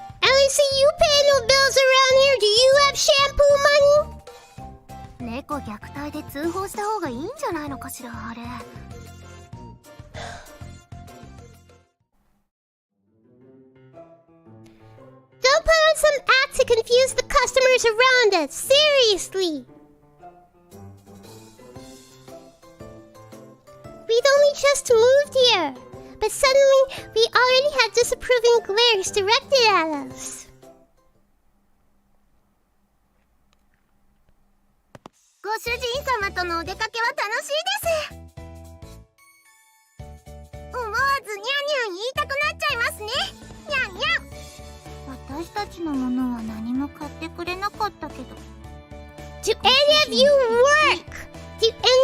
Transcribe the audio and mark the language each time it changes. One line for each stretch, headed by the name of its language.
English: I don't see you paying no bills around here. Do you have shampoo money?
Japanese: 猫虐待で通報した方がいいんじゃないのかしら、あれ。
English: Don't put on some act to confuse the customers around us. Seriously. We'd only just moved here, but suddenly we already had disapproving glares directed at us.
Japanese: ご主人様とのお出かけは楽しいです。思わずニャンニャン言いたくなっちゃいますね。ニャンニャン。私たちのものは何も買ってくれなかったけど。
English: Do any of you work? Do any of you